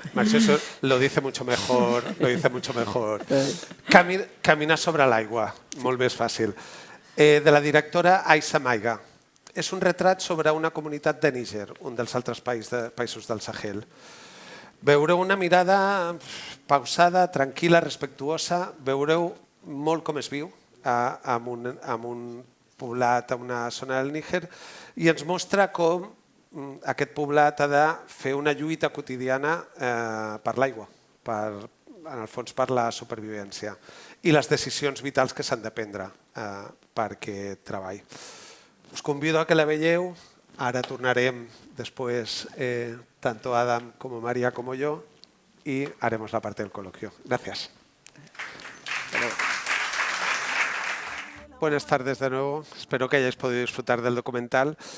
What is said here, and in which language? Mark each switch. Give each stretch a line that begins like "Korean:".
Spanish: Marcher sur, lo dice mucho mejor.
Catalan: Caminar sobre l'aigua, molt més fàcil. De la directora Aïssa Maiga. És un retrat sobre una comunitat de Níger, un dels altres països del Sahel. Veureu una mirada pausada, tranquil·la, respectuosa. Veureu molt com es viu en un poblat, en una zona del Níger, i ens mostra com aquest poblat ha de fer una lluita quotidiana per l'aigua, en el fons per la supervivència, i les decisions vitals que s'han de prendre per aquest treball. Us convido a que la veieu. Ara tornarem després,
Spanish: tanto Adam como María como yo, y haremos la parte del coloquio. Gracias. Buenas tardes de nuevo. Espero que hayáis podido disfrutar del documental.